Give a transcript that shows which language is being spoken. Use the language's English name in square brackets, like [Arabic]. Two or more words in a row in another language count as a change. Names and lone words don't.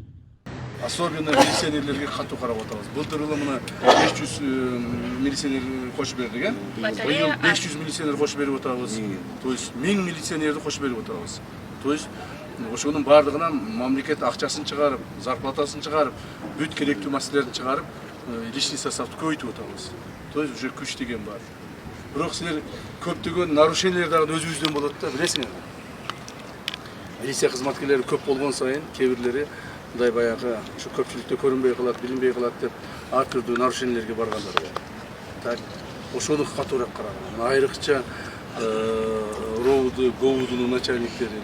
[Kyrgyz] Особенно милиционерлерге катуу карап атабыз. Былтыр мына 500 милиционер кошуп бердик, быйыл 500 милиционер кошуп берип атабыз. [Russian] То есть [Kyrgyz] 1000 милиционерди кошуп берип атабыз. [Russian] То есть [Kyrgyz] ошонун баардыгынан мамлекет акчасын чыгарып, зарплатасын чыгарып, бүт керектүү маселелерин чыгарып, [Russian] личный составды [Kyrgyz] көбөйтүп атабыз. [Russian] То есть уже [Kyrgyz] күч деген бар. Бирок силер көптөгөн нарушениялер дагы өзүбүздөн болот да, билесиңер. Милиция кызматкерлери көп болгон сайын кээ бирлери мындай баягы ушу көпчүлүктө көрүнбөй калат, билинбей калат деп ар түрдүү нарушениялерге баргандар бар. Так, ошону катуураак караган. Айрыкча РОУду, ГОУдун начальниктери.